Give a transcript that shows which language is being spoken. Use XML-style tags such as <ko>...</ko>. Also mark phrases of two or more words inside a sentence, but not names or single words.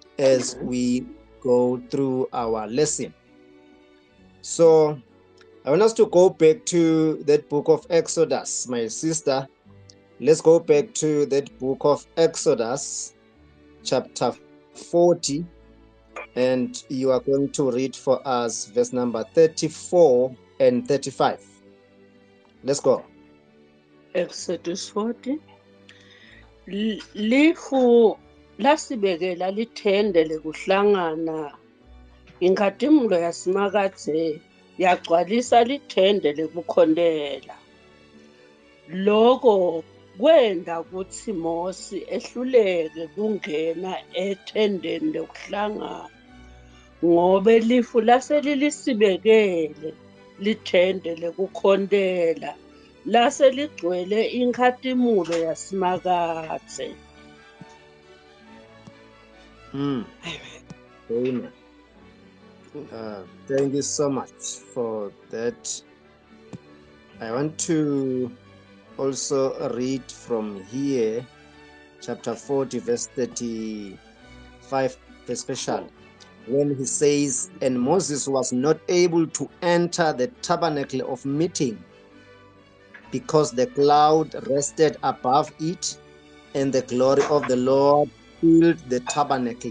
<en>as we go through our lesson. So I want us to go back to that book of Exodus, my sister. Let's go back to that book of Exodus, chapter 40, and you are going to read for us verse number 34 and 35. Let's go. Exodus 40.</en> <ss>Lifu lasibekela lithendele kuhlangana inkathimulo yasimakadze yagcwalisa lithendele kukhondela. Loko kwenda kuthi Mose ehluleke kungena ethendeni lokuhlangana ngoba lifu laselilisibekele lithendele kukhondela lase ligcwele inkathimulo yasimakadze.</ss> <en>Amen. Thank you so much for that. I want to also read from here, chapter 40, verse 35, especially when he says, "And Moses was not able to enter the tabernacle of meeting because the cloud rested above it, and the glory of the Lord filled the tabernacle."</en>